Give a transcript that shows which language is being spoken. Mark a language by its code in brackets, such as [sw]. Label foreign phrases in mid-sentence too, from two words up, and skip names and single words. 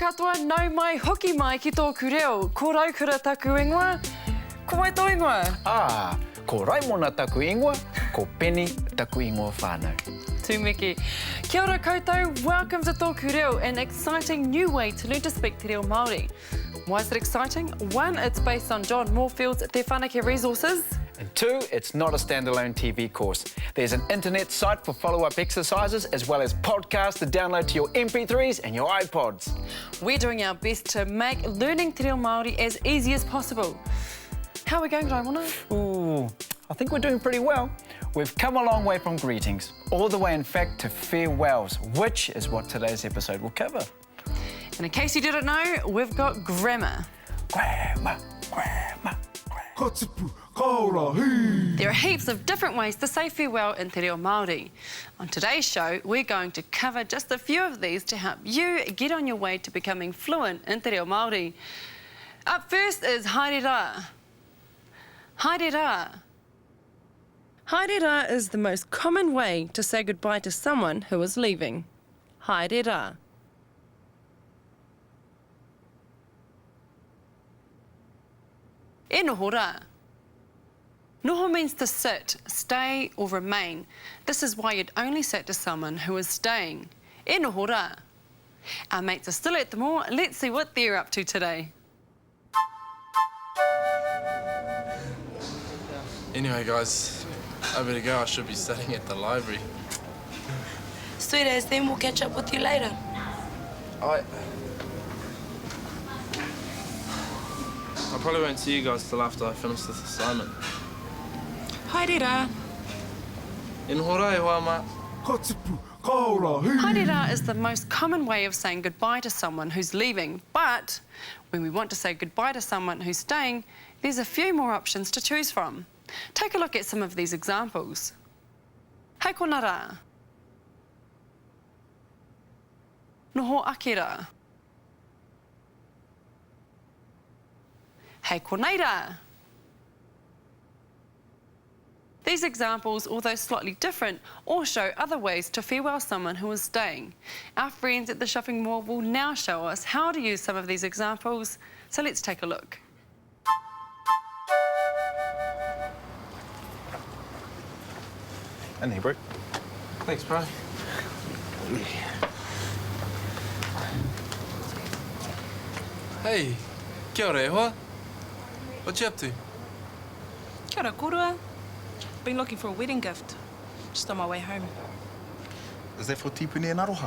[mi] Aloha, nau mai, hoki mai ki tōku reo. Ko raukura taku ingoa, ko mai tō ingoa. Ko Raimona taku ingoa, ko Penny taku ingoa whānau. Tūmiki. Kia ora koutou, [en] welcome to Tōku Reo, an exciting new way to learn to speak [mi] te reo Māori. [en] Why is it exciting? One, it's based on John Moorfield's Te Whanake resources. And two, it's not a standalone TV course. There's an internet site for follow-up exercises as well as podcasts to download to your MP3s and your iPods. We're doing our best to make learning [mi] te reo Māori [en] as easy as possible. How are we going, Raimona? Ooh, I think we're doing pretty well. We've come a long way from greetings, all the way in fact to farewells, which is what today's episode will cover. And in case you didn't know, we've got grammar. Grammar. There are heaps of different ways to say farewell in [mi] te reo Māori. [en] On today's show, we're going to cover just a few of these to help you get on your way to becoming fluent in [mi] te reo Māori. [en] Up first is [mi] haere rā. Haere rā. Haere rā [en] is the most common way to say goodbye to someone who is leaving. [mi] Haere rā. E noho rā. [en] Noho means to sit, stay or remain. This is why you'd only say it to someone who is staying. [mi] E noho rā. [en] Our mates are still at the mall. Let's see what they're up to today. Anyway, guys, I better go. I should be studying at the library. Sweet as, then we'll catch up with you later. I probably won't see you guys till after I finish this assignment. [mi] Haere rā. In hora e hoa ma. Haere rā [en] is the most common way of saying goodbye to someone who's leaving, but when we want to say goodbye to someone who's staying, there's a few more options to choose from. Take a look at some of these examples. [mi] Hei kona rā. Noho ake rā. Hei konei rā. [en] These examples, although slightly different, all show other ways to farewell someone who is staying. Our friends at the shopping mall will now show us how to use some of these examples, so let's take a look. And there, bro. Thanks, bro. [mi] Hey, kia ora e hoa. [en] What you up to? [mi] Kia ora korua. [en] Been looking for a wedding gift. Just on my way home. Is that for tipuni and aroha?